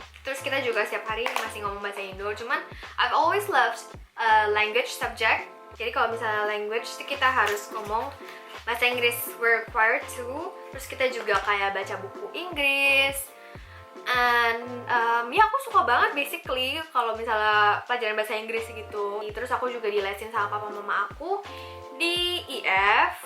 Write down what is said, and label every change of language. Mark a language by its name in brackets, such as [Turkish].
[Indonesian] Terus kita juga setiap hari masih ngomong bahasa Indo. Cuman [English] I've always loved language subject. [Indonesian] Jadi kalau misalnya language kita harus ngomong bahasa Inggris, [English] we're required to. [Indonesian] Terus kita juga kayak baca buku Inggris. And ya aku suka banget basically kalau misalnya pelajaran bahasa Inggris gitu. Terus aku juga dilesin sama papa mama aku di IF.